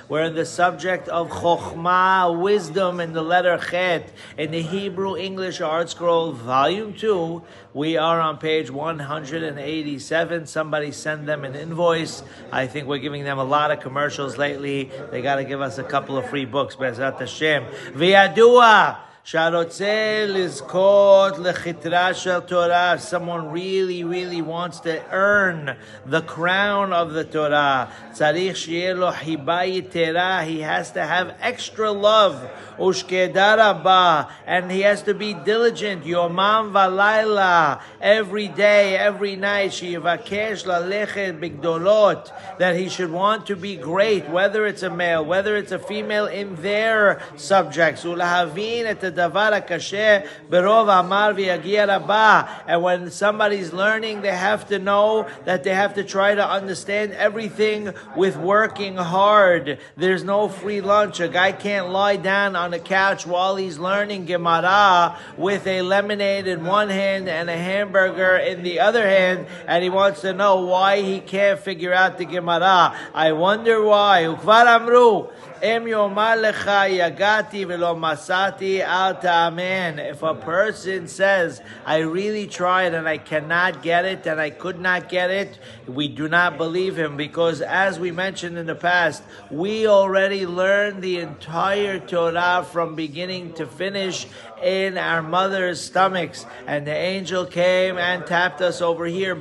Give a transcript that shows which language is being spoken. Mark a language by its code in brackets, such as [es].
[en] We're in the subject of Chochma, wisdom, in the letter Chet. In the Hebrew English Art Scroll, volume 2, we are on page 187. Somebody send them an invoice. I think we're giving them a lot of commercials lately. They got to give us a couple of free books. [he] Be'ezrat Hashem. V'yadua שהרוצה לזכות לחיטרה של Torah. [en] Someone really wants to earn the crown of the Torah. [he] צריך שיהיה לו חיבה יתרה. [en] He has to have extra love. [he] ושקדה רבה. [en] And he has to be diligent. [he] יומם ולילה. [en] Every day, every night. [he] שיבקש ללכת בגדולות. [en] That he should want to be great, whether it's a male, whether it's a female, in their subjects. [he] ולהבין את הדבר הקשה ברוב אמר ויגיע רבה. [en] And when somebody's learning, they have to know that they have to try to understand everything with working hard. There's no free lunch. A guy can't lie down on a couch while he's learning Gemara with a lemonade in one hand and a hamburger in the other hand, and he wants to know why he can't figure out the Gemara. I wonder why. [he] וכבר אמרו אם יאמר לך יגעתי ולא מצאתי אל תאמן. [en] If a person says, I really tried and I cannot get it and I could not get it, we do not believe him, because as we mentioned in the past, we already learned the entire Torah from beginning to finish in our mother's stomachs, and the angel came and tapped us over here.